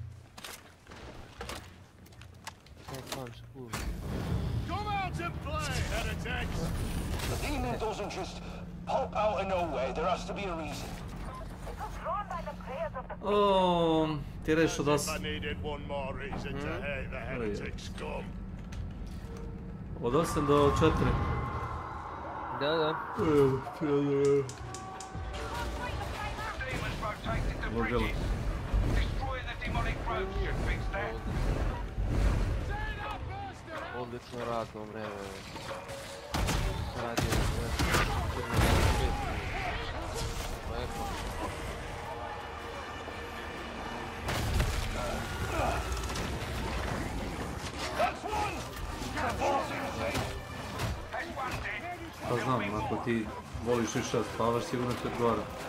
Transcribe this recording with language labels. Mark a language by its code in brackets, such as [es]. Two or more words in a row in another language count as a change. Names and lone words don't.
[en] Come out and play, heretics. The demon doesn't just pop out of nowhere. There has to be a reason. [sr] Oh, ti resto da... [en] I needed one more reason to hate the heretic scum. [sr] Od 8 do 4. Da. Ludilo. [en] Destroying the demonic road should fix that. [sr] Odlično radno vreme. Radio Pa znam, ako ti voliš više da spavaš, sigurno ti odgovara.